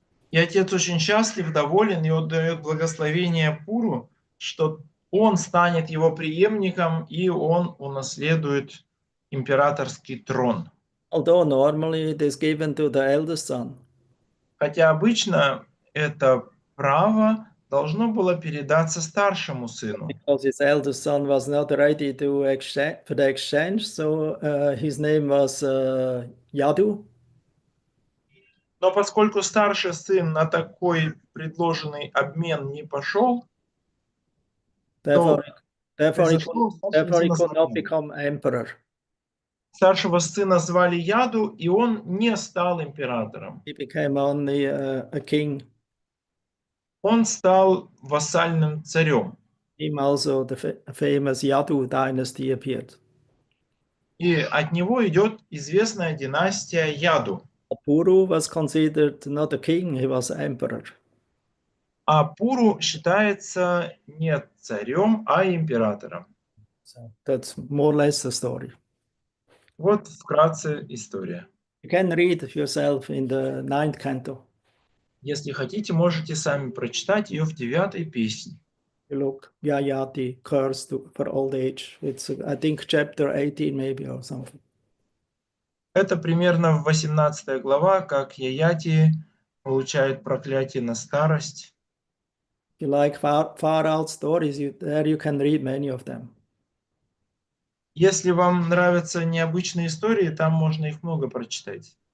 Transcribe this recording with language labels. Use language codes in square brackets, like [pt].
[ru] И отец очень счастлив, доволен, и он дает благословение Пуру, что он станет его преемником, и он унаследует императорский трон. [en] Although normally it is given to the eldest son. [ru] Хотя обычно это право должно было передаться старшему сыну. [en] Because his eldest son was not ready to for the exchange, so his name was Yadu. [ru] Но поскольку старший сын на такой предложенный обмен не пошел, [en] Therefore he [ru] то [en] could not become emperor. [ru] старшего сына звали Яду, и он не стал императором. [en] He became only a king. [ru] Он стал вассальным царем. [en] Him also the famous Yadu dynasty appeared. [ru] И от него идет известная династия Яду. [en] Puru was considered not a king, he was emperor. [ru] А Пуру считается не царем, а императором. [en] So that's more or less the story. [ru] Вот вкратце история. [en] You can read it yourself in the 9th canto. [ru] Если хотите, можете сами прочитать ее в 9-й песне. [en] You look, Yayati curse for old age. It's, I think, chapter 18 maybe or something. [ru] Это примерно в 18 глава, как Яяти получает проклятие на старость. [en] If you like far out stories, there you can read many of them. [ru] Если вам нравятся необычные истории, там можно их много прочитать.